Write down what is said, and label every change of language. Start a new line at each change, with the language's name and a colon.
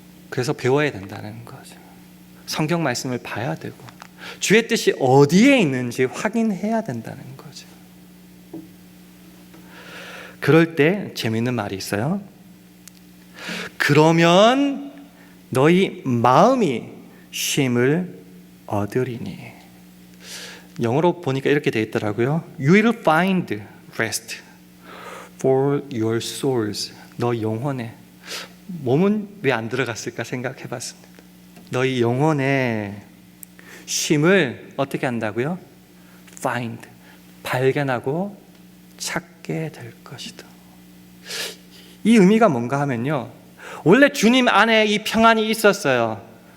Korean: 그래서 배워야 된다는 거죠. 성경 말씀을 봐야 되고 주의 뜻이 어디에 있는지 확인해야 된다는 거죠. 그럴 때 재미있는 말이 있어요. 그러면 너희 마음이 쉼을 얻으리니. 영어로 보니까 이렇게 되어 있더라고요.
English: You will find rest for your souls.
Korean: 너 영혼에. 몸은 왜 안 들어갔을까 생각해 봤습니다. 너희 영혼에 쉼을 어떻게 한다고요?
English: Find.
Korean: 발견하고 찾게 될 것이다. 이 의미가 뭔가 하면요, 원래 주님 안에 이 평안이 있었어요.